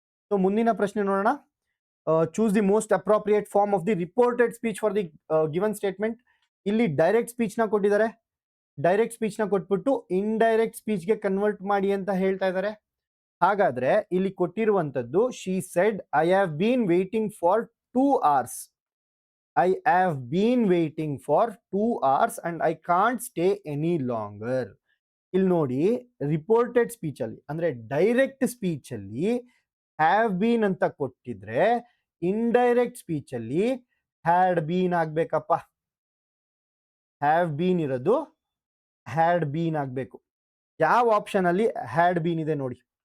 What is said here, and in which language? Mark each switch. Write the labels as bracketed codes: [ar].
[kn] So ಮುಂದಿನ ಪ್ರಶ್ನೆ ನೋಡೋಣ. [en] Choose the most appropriate form of the reported speech for the given statement. [kn] ಇಲ್ಲಿ direct speech ನ ಕೊಟ್ಟಿದ್ದಾರೆ, ಡೈರೆಕ್ಟ್ ಸ್ಪೀಚ್ ನ ಕೊಟ್ಬಿಟ್ಟು ಇಂಡೈರೆಕ್ಟ್ ಸ್ಪೀಚ್ ಗೆ ಕನ್ವರ್ಟ್ ಮಾಡಿ ಅಂತ ಹೇಳ್ತಾ ಇದ್ದಾರೆ. ಹಾಗಾದ್ರೆ ಇಲ್ಲಿ ಕೊಟ್ಟಿರುವಂತದ್ದು, [en] She said I have been waiting for 2 hours. I have been waiting for 2 hours and I can't stay any longer. [kn] ಇಲ್ಲಿ ನೋಡಿ, ರಿಪೋರ್ಟೆಡ್ ಸ್ಪೀಚ್ ಅಲ್ಲಿ ಅಂದ್ರೆ ಡೈರೆಕ್ಟ್ ಸ್ಪೀಚ್ ಅಲ್ಲಿ ಹ್ಯಾವ್ ಬೀನ್ ಅಂತ ಕೊಟ್ಟಿದ್ರೆ, ಇಂಡೈರೆಕ್ಟ್ ಸ್ಪೀಚ್ ಅಲ್ಲಿ ಹ್ಯಾಡ್ ಬೀನ್ ಆಗ್ಬೇಕಪ್ಪ. ಹ್ಯಾವ್ ಬೀನ್ ಇರೋದು had been ಆಗ್ಬೇಕು. ಯಾವ ಆಪ್ಷನ್ ಅಲ್ಲಿ ಹ್ಯಾಡ್ ಬೀನ್ ಇದೆ ನೋಡಿ.